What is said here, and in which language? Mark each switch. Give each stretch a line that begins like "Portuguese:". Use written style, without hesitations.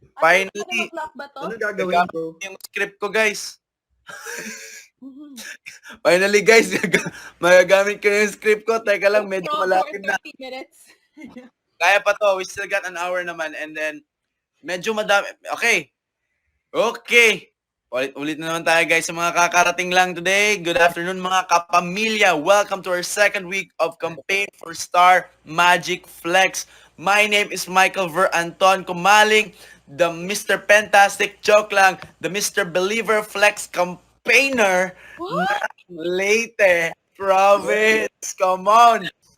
English: Finally.
Filipino: Ano ba to? Ano gagawin bro? Yung script ko, guys. Finally, guys. Magagamit ko yung script ko. Teka lang, medyo For malapit na.
English: 30 minutes.
Filipino: Kaya pa to.
English: We still got an hour naman. And then,
Filipino: medyo madami.
English: Okay. Okay.
Filipino: Ulit na naman tayo, guys, sa mga kakarating lang today.
English: Good afternoon,
Filipino: mga kapamilya.
English: Welcome to our second week of campaign for Star Magic Flex. My name is Michael Ver Anton Comaling, the Mr. Fantastic, joke lang, the Mr. Believer Flex campaigner What? ng Leyte Province. Come on.